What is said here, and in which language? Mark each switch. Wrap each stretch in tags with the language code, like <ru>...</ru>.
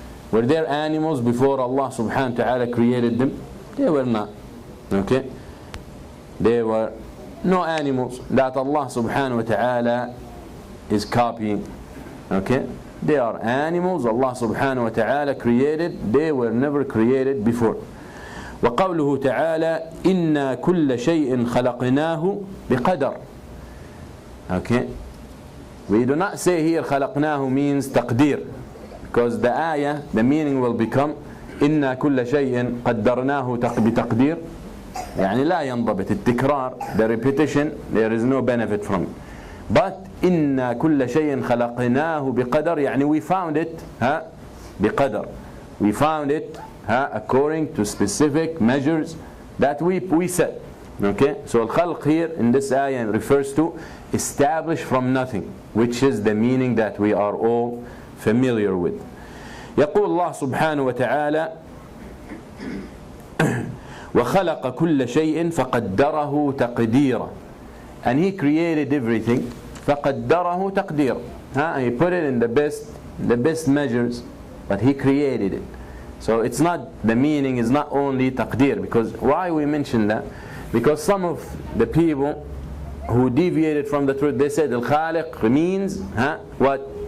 <en>Were there animals before Allah subhanahu wa ta'ala created them? They were not. Okay? There were no animals that Allah subhanahu wa ta'ala is copying. Okay? They are animals Allah subhanahu wa ta'ala created. They were never created before.</en> <ar>وقوله تعالى إنا كل شيء خلقناه بقدر.</ar> <en>Okay? We do not say here خلقناه means تقدير, because the ayah, the meaning will become</en> <ar>إنا كل شيء قدرناه بتقدير. يعني لا ينضبط التكرار,</ar> <en>the repetition, there is no benefit from it.</en> <ar>But إنا كل شيء خلقناه بقدر, يعني</ar> <en>we found it</en> <ar>بقدر.</ar> <en>We found it according to specific measures that we set. Okay? So al-khalq here in this ayah refers to establish from nothing, which is the meaning that we are all familiar with.</en> <ar>يقول الله سبحانه وتعالى وخلق كل شيء فقدره تقديرا.</ar> <en>And he created everything</en> <ar>فقدره تقديرا.</ar> <en>He put it in the best measures, but he created it. So it's not, the meaning is not only taqdir. Because why we mention that? Because some of the people who deviated from the truth, they said al-khaliq means what?</en>